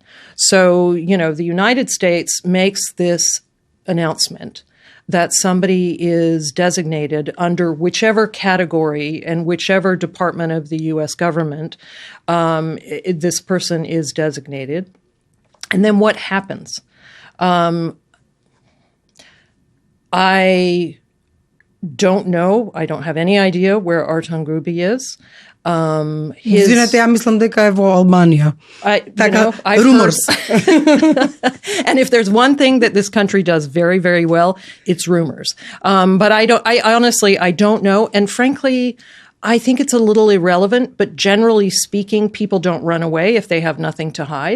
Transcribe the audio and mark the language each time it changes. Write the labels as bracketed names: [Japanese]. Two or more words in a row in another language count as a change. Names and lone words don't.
[English] So, the United States makes this announcement that somebody is designated under whichever category and whichever department of the U.S. government this person is designated. And then what happens? I don't know. I don't have any idea where Artan Grubi is. [Macedonian] Извинете, ја мислам дека е во Албанија. [English] Rumors. And if there's one thing that this country does very, very well, it's rumors. But I honestly don't know. And frankly, I think it's a little irrelevant, but generally speaking, people don't run away if they have nothing to hide.